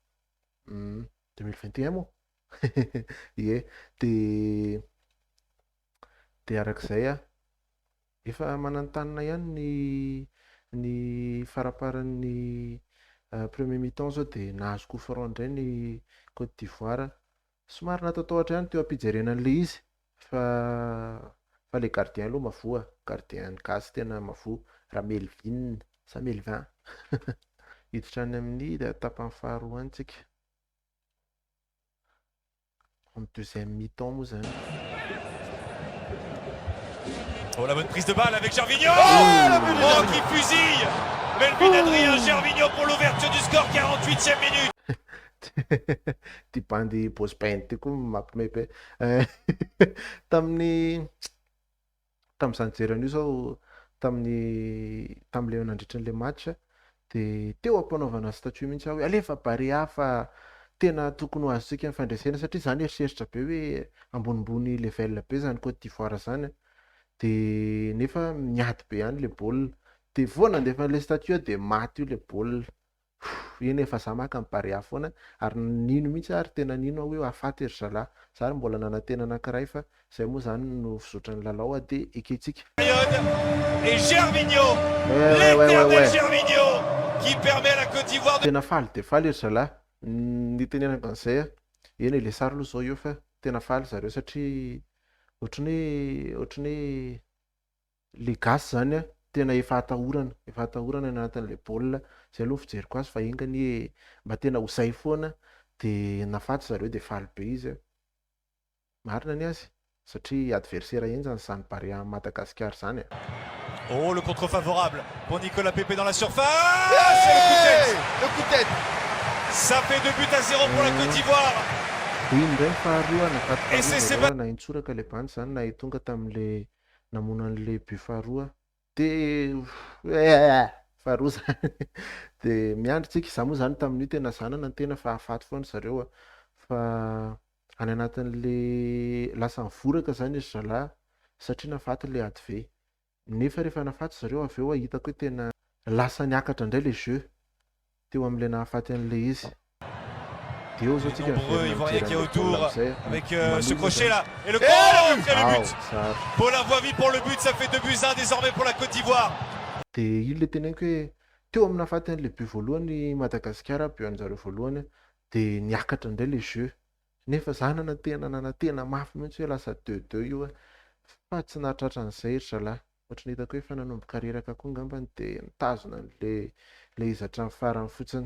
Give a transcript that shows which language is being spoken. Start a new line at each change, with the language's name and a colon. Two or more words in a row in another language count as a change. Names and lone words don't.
Malagasy: 2021 moa ie de arak'izay efa manantanina ihany ny faraparan'ny
French: premier mi-temps
Malagasy: zao de nahazo
French: coup franc
Malagasy: indray ny Côte d'Ivoire somary natataotra ihany teo ampijerena an'le izy fa le gardien aloha mavoa gardien gasy tena mavoa raha Melvin sa Melvin hiditra any amin'ny tapany faharoa antsika
French: en deuxième mi-temps
Malagasy: moa zany.
French: Oh la bonne prise de balle avec Gervinho. Oh qui fusille Melvin Adrien Gervinho pour l'ouverture du score 48e minute.
Malagasy: Ty bandy Bospain ty koa mampimepy tamin'izany jeren'io zao tam'le nandritran'le match de teo ampanaovana statut mihitsy hoe alefa Barea fa tena tokony ho azontsika ny fandresena satria zany eritreritra be hoe ambonimbony level be zany Côte d'Ivoire zany de nefa miady be ihany le baolina de vao nandefa le statut de maty io le baolina eny efa za maka amin'ny Barea foana ary nino mihitsy ary tena nino hoe afaty ry Zalah za ary mbola nanantena anankiray fa zay moa zany no fizotran'ny lalao de eketsika.
French: Et Gervinho, l'éternel Gervinho qui permet à la Côte d'Ivoire de...
Malagasy: Tena faly de faly ry Zalah ny tenenako an'izay eny le sary aloha zao io fa tena faly zareo satria ohatrany hoe le gasy zany tena efa atahorana anatin'le baolina zay aloha fijeriko azy fa engany mba tena ho zay foana de nafaty zareo de faly be izy marina ny azy satria adversaire enjany zany Barea Madagascar zany.
French: Oh le contre favorable pour Nicolas Pepe dans la surface. C'est Le coup de tête. Ça fait 2 buts à 0 pour la Côte d'Ivoire.
Malagasy: Indray faharoa nafaty na intsoraka le bandy zany na tonga tamin'le namona an'le but faharoa de faharoa zany de miandritsika za moa zany tamin'io tena zanana ny tena fa afaty foana zareo fa any anatin'le lasa mivoraka zany izy Zalah satria nafaty le adve nefa rehefa nafaty zareo avy eo hitako hoe tena lasa niakatra indray le jeu teo am'le nahafaty an'le izy.
French: Nombreux Ivoiriens qui est autour avec ce crochet là et le but. Pour la voie vite pour le but, ça fait 2-1 désormais pour la Côte d'Ivoire.
Malagasy: De io le teneniko hoe teo amin'ny nahafaty an'le but voalohany Madagascar but an'zareo voalohany de niakatra indray le jeu nefa za nanantena mafy mihitsy hoe lasa 2-2 io fa tsy nahatratra an'izay ry Zalah ohatrany hitako hoe fa nanomboka reraka koa ngambany de nitazona le izy hatramin'ny farany fotsiny.